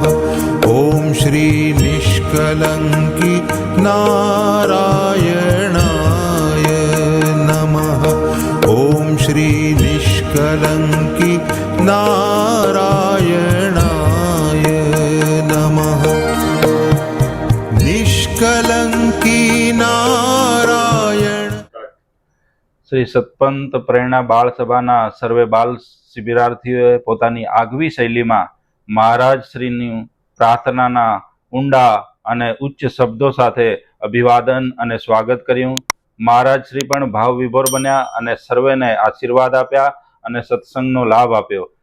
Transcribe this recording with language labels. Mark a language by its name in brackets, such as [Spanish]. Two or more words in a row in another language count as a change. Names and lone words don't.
[Sanskrit] ॐ श्री निष्कलङ्की नारायणाय नमः। ॐ श्री निष्कलङ्की नारायणाय नमः। निष्कलङ्की नारायण। [Gujarati] શ્રી સતપંત પ્રેરણા બાળ સભાના સર્વે બાલ શિબિરાર્થીઓએ પોતાની આગવી શૈલીમાં મહારાજ શ્રીની પ્રાર્થનાના ઊંડા અને ઉચ્ચ શબ્દો સાથે અભિવાદન અને સ્વાગત કર્યું. મહારાજ શ્રી પણ ભાવ વિભોર બન્યા અને સર્વેને આશીર્વાદ આપ્યા અને સત્સંગનો લાભ આપ્યો.